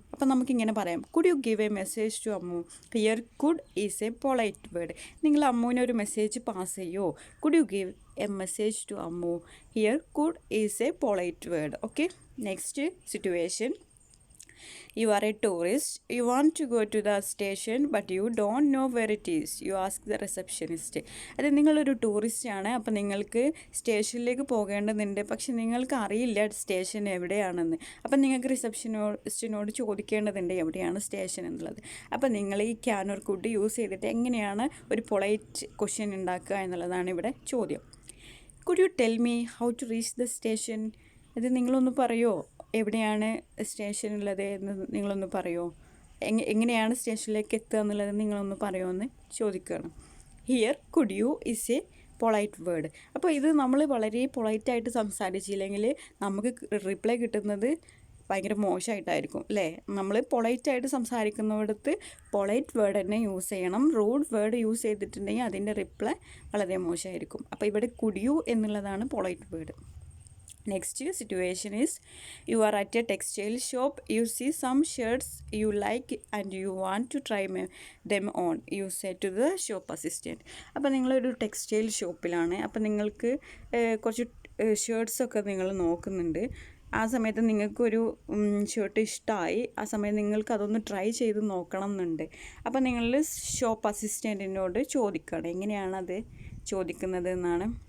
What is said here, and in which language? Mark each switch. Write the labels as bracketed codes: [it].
[ml] അപ്പം നമുക്കിങ്ങനെ പറയാം, [en] Could you give a message to Ammu. Here could is a polite word. [ml] നിങ്ങൾ അമ്മുവിന് ഒരു മെസ്സേജ് പാസ് ചെയ്യുമോ? [en] Could you give a message to Ammu. Here could is a polite word. Okay, next situation, you are a tourist, you want to go to the station but you don't know where it is, you ask the receptionist. [ml] അത് നിങ്ങളൊരു ടൂറിസ്റ്റാണ്, അപ്പോൾ നിങ്ങൾക്ക് സ്റ്റേഷനിലേക്ക് പോകേണ്ടതുണ്ട്, പക്ഷെ നിങ്ങൾക്ക് അറിയില്ല station എവിടെയാണെന്ന്, അപ്പം നിങ്ങൾക്ക് റിസപ്ഷനിസ്റ്റിനോട് ചോദിക്കേണ്ടതുണ്ട് എവിടെയാണ് സ്റ്റേഷൻ എന്നുള്ളത്. അപ്പോൾ നിങ്ങൾ ഈ ക്യാൻ ഓർ കുഡ് യൂസ് ചെയ്തിട്ട് എങ്ങനെയാണ് ഒരു പൊളൈറ്റ് ക്വസ്റ്റ്യൻ ഉണ്ടാക്കുക എന്നുള്ളതാണ് ഇവിടെ ചോദ്യം. [en] Could you tell me how to reach the station. [ml] ഇത് നിങ്ങളൊന്ന് പറയുമോ, എവിടെയാണ് സ്റ്റേഷനുള്ളത് എന്ന് നിങ്ങളൊന്ന് പറയുമോ, എങ്ങനെയാണ് സ്റ്റേഷനിലേക്ക് എത്തുക എന്നുള്ളത് നിങ്ങളൊന്ന് പറയുമോ എന്ന് ചോദിക്കുകയാണ്. [en] Here could you is a polite word. [ml] അപ്പോൾ ഇത് നമ്മൾ വളരെ പൊളൈറ്റായിട്ട് സംസാരിച്ചില്ലെങ്കിൽ നമുക്ക് റിപ്ലൈ കിട്ടുന്നത് ഭയങ്കര മോശമായിട്ടായിരിക്കും അല്ലേ. നമ്മൾ പൊളൈറ്റായിട്ട് സംസാരിക്കുന്നിടത്ത് പൊളൈറ്റ് വേർഡ് തന്നെ യൂസ് ചെയ്യണം. റൂഡ് വേർഡ് യൂസ് ചെയ്തിട്ടുണ്ടെങ്കിൽ അതിൻ്റെ റിപ്ലൈ വളരെ മോശമായിരിക്കും. അപ്പോൾ ഇവിടെ കുഡ് യു എന്നുള്ളതാണ് polite word. [en] Next situation is, you are at a textile shop, you see some shirts you like and you want to try them on, you say to the shop assistant. [ml] അപ്പോൾ നിങ്ങളൊരു textile ഷോപ്പിലാണ്, അപ്പോൾ നിങ്ങൾക്ക് കുറച്ച് ഷർട്ട്സൊക്കെ നിങ്ങൾ നോക്കുന്നുണ്ട്. ആ സമയത്ത് നിങ്ങൾക്കൊരു ഷർട്ട് ഇഷ്ടമായി, ആ സമയത്ത് നിങ്ങൾക്ക് അതൊന്ന് ട്രൈ ചെയ്ത് നോക്കണം എന്നുണ്ട്. അപ്പോൾ നിങ്ങൾ ഷോപ്പ് അസിസ്റ്റൻറ്റിനോട് ചോദിക്കണം, എങ്ങനെയാണത് ചോദിക്കുന്നത് എന്നാണ്.